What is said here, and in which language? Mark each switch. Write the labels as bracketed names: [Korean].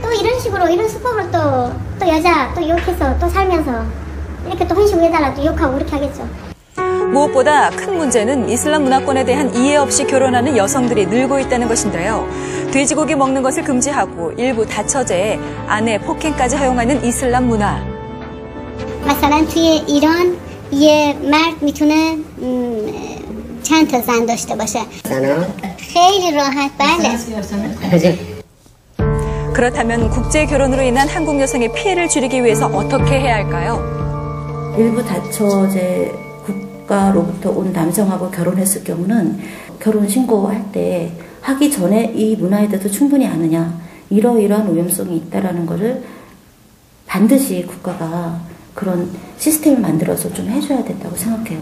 [Korean] 또 이런 식으로 이런 수법으로 또 여자 또 욕해서 또 살면서 이렇게 또 혼인신고 해달라 또 욕하고 그렇게 하겠죠. 무엇보다 큰 문제는 이슬람 문화권에 대한 이해 없이 결혼하는 여성들이 늘고 있다는 것인데요. 돼지고기 먹는 것을 금지하고 일부 다처제에 아내 폭행까지 허용하는 이슬람 문화. [Persian] مثلا توی ایران یه مرد میتونه چند تا زن داشته باشه. خیلی راحت بله. [Korean] 그렇다면 국제 결혼으로 인한 한국 여성의 피해를 줄이기 위해서 어떻게 해야 할까요? 일부 다처제 국가로부터 온 남성하고 결혼했을 경우는 결혼 신고할 때 하기 전에 이 문화에 대해서 충분히 아느냐 이러이러한 오염성이 있다라는 것을 반드시 국가가 그런 시스템을 만들어서 좀 해줘야 된다고 생각해요.